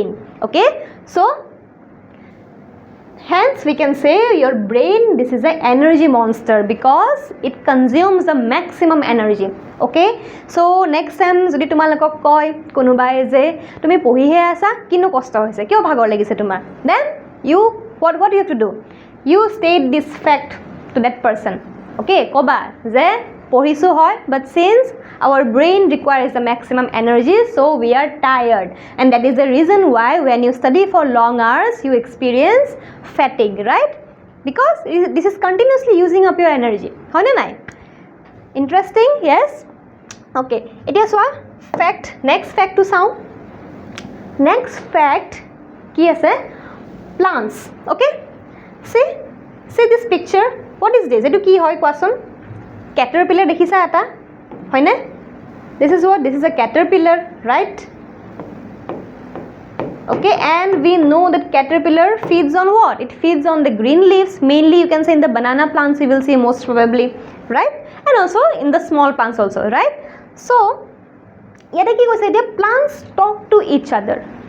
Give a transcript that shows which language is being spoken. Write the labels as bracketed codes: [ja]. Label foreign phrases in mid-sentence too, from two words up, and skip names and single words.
[en] Okay, so hence we can say your brain this is an energy monster because it consumes the maximum energy. Okay, so next time যদি তোমালোকক কয় কোনোবাই যে তুমি পঢ়িহে আছা কিনো কষ্ট হৈছে কিয় ভাগৰ লাগিছে তোমাৰ then you what you have to do you state this fact to that person okay [as] কবা যে পঢ়িছো হয় [en] but since our brain requires the maximum energy so we are tired and that is the reason why when you study for long hours you experience fatigue right because this is continuously using up your energy [as] হয় না নাই [en] interesting yes okay [as] এতিয়া চোৱা [en] fact next fact to sound next fact [as] কি আছে [en] plants. Okay, see this picture. What is this? [as] এইটো কি হয় কোৱাচোন? Caterpillar dekhisa eta hoy ne? [en] This is what? This is a caterpillar, right? Okay, and we know that caterpillar feeds on what? It feeds on the green leaves. Mainly you can say in the banana plants you will see most probably, right? And also in the small plants also, right? So [as] ইয়াতে কি কৈছে এতিয়া [en] plants talk to each other.